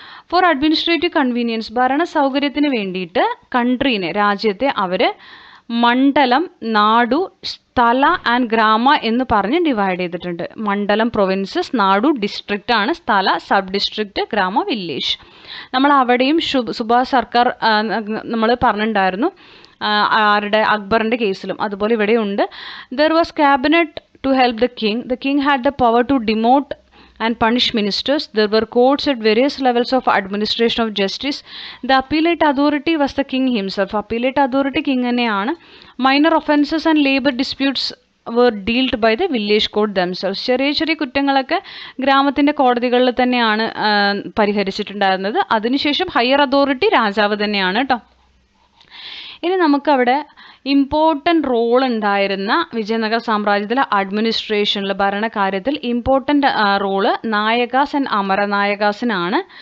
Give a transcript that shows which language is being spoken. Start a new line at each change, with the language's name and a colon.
English: for administrative convenience,
Malayalam: ഭരണ സൗകര്യത്തിന് വേണ്ടിയിട്ട് കൺട്രീനെ, രാജ്യത്തെ അവർ മണ്ഡലം, നാടു, സ്ഥല ആൻഡ് ഗ്രാമ എന്ന് പറഞ്ഞ് ഡിവൈഡ് ചെയ്തിട്ടുണ്ട്. മണ്ഡലം പ്രൊവിൻസസ്, നാടു ഡിസ്ട്രിക്റ്റ് ആണ്, സ്ഥല സബ് ഡിസ്ട്രിക്റ്റ്, ഗ്രാമ വില്ലേജ്. നമ്മൾ അവിടെയും സുഭാഷ് സർക്കാർ നമ്മൾ പറഞ്ഞിട്ടുണ്ടായിരുന്നു, ആരുടെ, അക്ബറിൻ്റെ കേസിലും. അതുപോലെ ഇവിടെയുണ്ട്.
English: There was cabinet to help the king. The king had the power to demote and punish ministers. There were courts at various levels of administration of justice. The appellate authority was the king himself. Appellate authority king തന്നെയാണ്. Minor offences and labor disputes were dealt by the village court themselves.
Malayalam: ചെറിയ ചെറിയ കുറ്റങ്ങളൊക്കെ ഗ്രാമത്തിൻ്റെ കോടതികളിൽ തന്നെയാണ് പരിഹരിച്ചിട്ടുണ്ടായിരുന്നത്. അതിനുശേഷം higher authority രാജാവ് തന്നെയാണ് കേട്ടോ. ഇനി നമുക്കവിടെ ഇമ്പോർട്ടൻ്റ് റോൾ ഉണ്ടായിരുന്ന വിജയനഗര സാമ്രാജ്യത്തിലെ അഡ്മിനിസ്ട്രേഷനിൽ, ഭരണകാര്യത്തിൽ ഇമ്പോർട്ടൻ്റ് റോള് നായകാസ് ആൻഡ് അമരനായകാസിനാണ്.